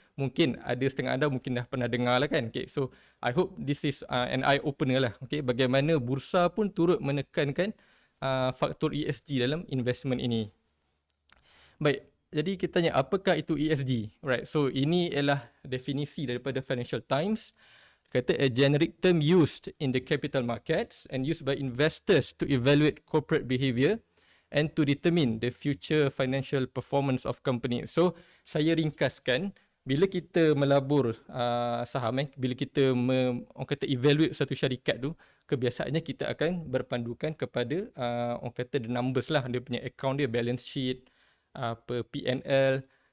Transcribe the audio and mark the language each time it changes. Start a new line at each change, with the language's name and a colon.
Malay: Mungkin ada setengah anda mungkin dah pernah dengar lah kan.
English: So I hope this is an eye opener lah.
Malay: Bagaimana bursa pun turut menekankan faktor ESG dalam investment ini. Baik, jadi kita tanya apakah itu ESG? Right. So ini ialah definisi daripada Financial Times.
English: Kata a generic term used in the capital markets and used by investors to evaluate corporate behavior and to determine the future financial performance of company.
Malay: So saya ringkaskan, bila kita melabur saham, bila kita orang kata evaluate satu syarikat tu, kebiasaannya kita akan berpandukan kepada orang kata
English: the numbers
Malay: lah, dia punya account dia, balance sheet, P&L.